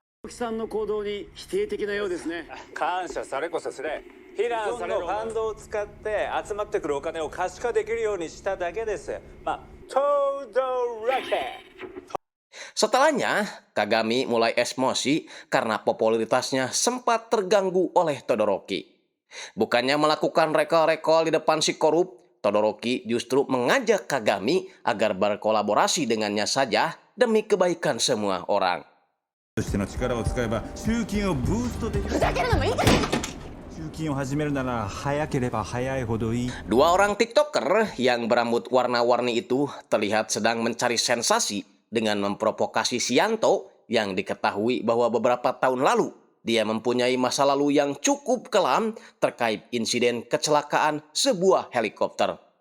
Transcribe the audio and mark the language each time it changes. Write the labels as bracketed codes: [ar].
[ja] さんの行動に否定的なようですね。感謝されこそすれ避難されるファンドを使って集まってくるお金を可視化できるようにしただけです。まあ、トドロケ [id] Setelahnya, Kagami mulai emosi karena popularitasnya sempat terganggu oleh Todoroki. Bukannya melakukan rekol-rekol di depan si korup, Todoroki justru mengajak Kagami agar berkolaborasi dengannya saja demi kebaikan semua orang. [ja] としての力を使えば集金をブーストできる。ふざけるのもいい加減。集金を始めるなら早ければ早いほどいい。 [id] Dua orang TikToker yang berambut warna-warni itu terlihat sedang mencari sensasi dengan memprovokasi Shianto yang diketahui bahwa beberapa tahun lalu dia mempunyai masa lalu yang cukup kelam terkait insiden kecelakaan sebuah helikopter.